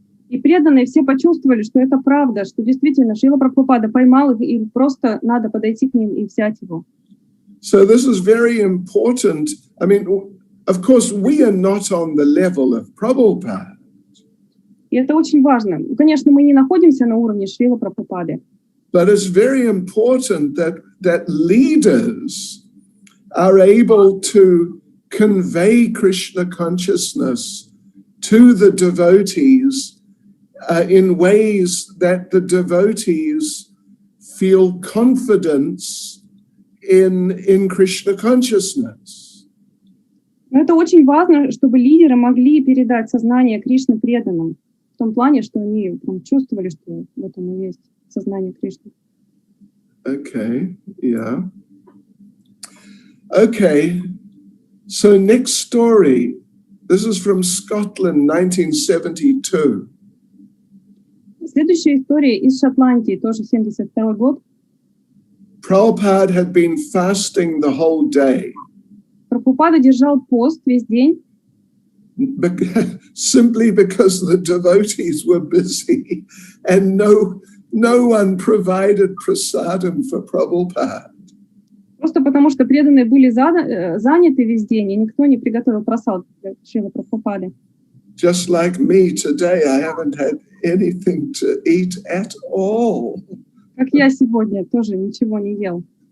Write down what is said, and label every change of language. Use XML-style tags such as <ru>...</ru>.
<ru>И преданные все почувствовали, что это правда, что действительно Шрила Прабхупада поймал их, и просто надо подойти к ним и взять его.</ru> <en>So this is very important. I mean, of course, we are not on the level of Prabhupada.</en> <ru>И это очень важно. Конечно, мы не находимся на уровне Шрилы Прабхупады.</ru> <en>But it's very important that leaders are able to convey Krishna consciousness to the devotees in ways that the devotees feel confidence in Krishna consciousness.</en> <ru>Но это очень важно, чтобы лидеры могли передать сознание Кришны преданным. В том плане, что они чувствовали, что в этом и есть сознание Кришны.</ru> <en>Okay, yeah. Okay, so next story. This is from Scotland, 1972.</en> <ru>Следующая история из Шотландии, тоже 72 год.</ru> <en>Prabhupada had been fasting the whole day.</en> <ru>Прабхупада держал пост весь день.</ru> <en>Simply because the devotees were busy and no one provided prasadam for Prabhupada.</en> <ru>Просто потому, что преданные были заняты весь день, и никто не приготовил прасад для Шрилы Прабхупады.</ru> <en>Just like me today, I haven't had anything to eat at all.</en> <ru>Как я сегодня тоже ничего не ел.</ru>